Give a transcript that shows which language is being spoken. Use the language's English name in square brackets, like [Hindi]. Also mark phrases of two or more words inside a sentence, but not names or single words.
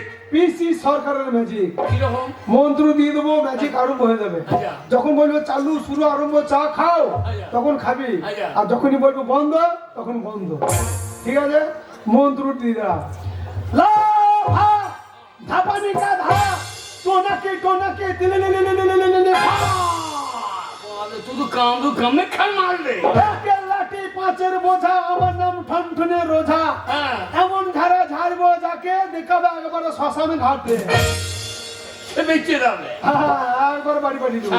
[Bangla] পিসি সরকারের ম্যাজিক কিরকম মন্ত্র দিয়ে দেবো ম্যাজিক আরম্ভ হয়ে যাবে আচ্ছা। যখন বলবো চালু শুরু আরম্ভ চা খাও আচ্ছা। তখন খাবি আচ্ছা। আর যখনই বলবো বন্ধ তখন বন্ধ ঠিক আছে মন্ত্র দিয়ে দাও লা ভা ধাপানি কা ধা টোনাকে টোনাকে দিলে লে লে লে লে লে লে তুই তো কামড়ু কামে খাল মারলে একের লাঠি পাঁচের বোঝা আমার নাম ঠনঠনে রোজা হ্যাঁ এমন ধারা ঝাড়বো যাকে দেখাবে একবারে শ্মশানে ঘাটে সে বেঁচে যাবে একবার বাড়ি বাড়ি দেবো